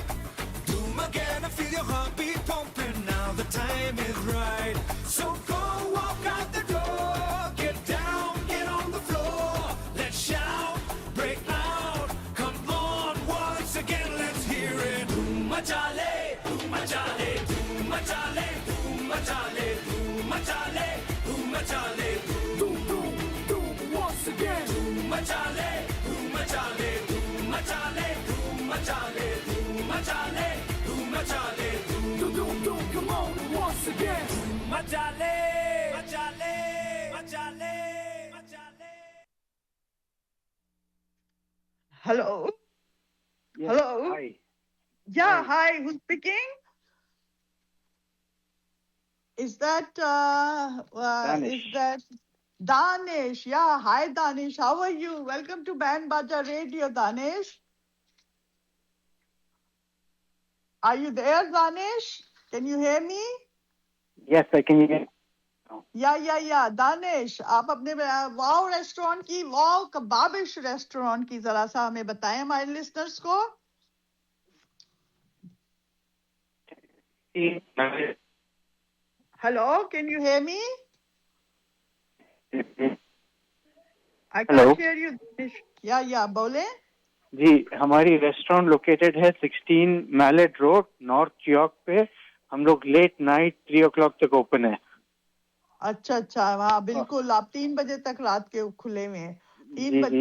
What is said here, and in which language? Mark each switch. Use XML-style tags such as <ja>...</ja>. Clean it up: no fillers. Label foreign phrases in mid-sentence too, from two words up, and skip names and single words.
<en>Doom again, I feel your heartbeat pumping, now the time is right. So go walk out the door, get down, get on the floor. Let's shout, break out, come on once again, let's hear it. Doom Majale, Doom Majale, Doom Majale, Doom Majale, Doom Majale, Doom Majale, Doom Doom Doom once again. Doom Majale, Doom Majale, Doom Majale, Doom Majale, Doom Majale, Doom Majale, Doom Doom Doom, come on once again. Doom Majale, Majale, Majale, Majale. Hello. Hello. Hi. Yeah. Hi. Who's speaking? Is that Danish. is that Danish? Yeah. Hi, Danish. How are you? Welcome to Band Baja Radio, Danish. Are you there, Danish? Can you hear me? Yes, I can hear.</en> <hi>या दानिश, आप अपने वाओ रेस्टोरेंट की, वाओ कबाबिश रेस्टोरेंट की जरा सा हमें बताएं हमारे लिसनर्स को.</hi> <en>हेलो, can you hear me? आई Hello. can hear you.</en> <hi>या बोले. जी, हमारी रेस्टोरेंट लोकेटेड है 16 मैलेट रोड, नॉर्थ यॉर्क पे. हम लोग</hi> <en>late night</en> <hi>3 o'clock तक ओपन है. अच्छा, हाँ बिल्कुल, आप 3 बजे तक रात के खुले हुए हैं. जी जी</hi>